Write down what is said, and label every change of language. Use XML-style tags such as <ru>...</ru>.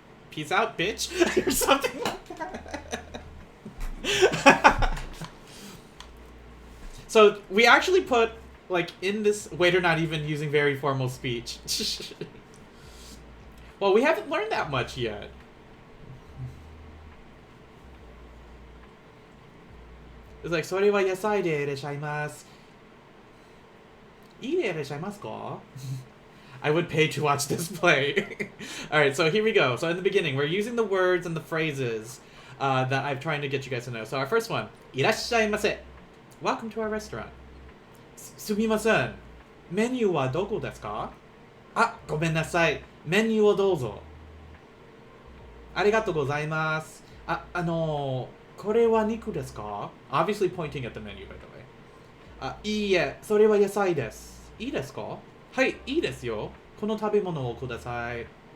<en>Peace out, bitch. Or something like that. So, we actually put, like, in this... Waiter not even using very formal speech. Well, we haven't learned that much yet. It's like,</en> <ja>それは野菜でいらっしゃいます。いいでいらっしゃいますか?</ja> <en>I would pay to watch this play. Alright, so here we go. So in the beginning, we're using the words and the phrases that I'm trying to get you guys to know. So our first one,</en> <ja>いらっしゃいませ.</ja> <en>Welcome to our restaurant. Sumimasen.</en> <ja>メニューはどこですか?あ、ごめんなさい。メニューをどうぞ。ありがとうございます。これは肉ですか?</ja> <en>Obviously pointing at the menu, by the way.</en> <ja>いいえ、それは野菜です。いいですか?はい、いいですよ。この食べ物をください。</ja>